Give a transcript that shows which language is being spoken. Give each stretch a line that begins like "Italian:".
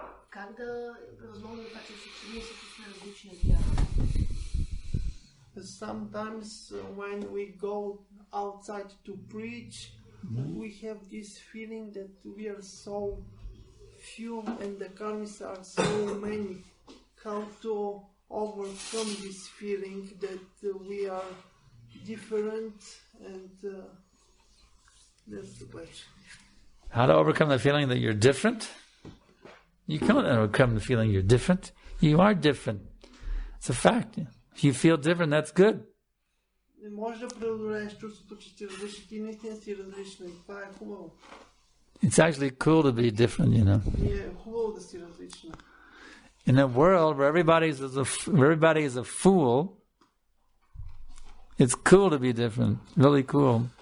Bulgarian: Как да превъзмогнем това, че ние сме различни от тях?
English: Sometimes when we go outside to preach, we have this feeling that we are so few and the karmis are so many. How to overcome this feeling that we are different, and that's the question. How to overcome the feeling that you're different? You can't overcome the feeling you're different. You are different. It's a fact. If you feel different, that's good.
Bulgarian: Не можеш да преодолееш чувството, че си различен. Ти наистина си различен. Това е хубаво.
English: It's actually cool to be different, you know.
Bulgarian: Е хубаво да си различен.
English: In a world where everybody is a fool, it's cool to be different. Really cool.